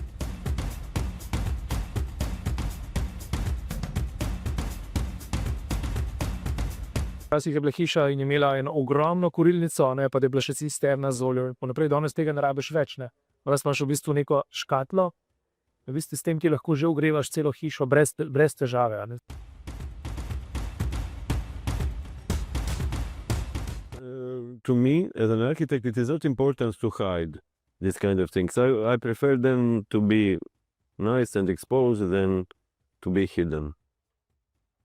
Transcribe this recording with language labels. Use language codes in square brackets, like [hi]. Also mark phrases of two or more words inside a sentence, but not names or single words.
[sl] Včasih je bila hiša in imela eno ogromno kurilnico, pa da je bila še cisterna z oljem in tako naprej. Danes tega ne rabiš več, ne. Danes imaš v bistvu neko škatlo, v bistvu s tem ti lahko že ogrevaš celo hišo brez težave, a ne. [en] To me, as an architect, it is not important to hide this kind of things. I prefer them to be nice and exposed than to be hidden.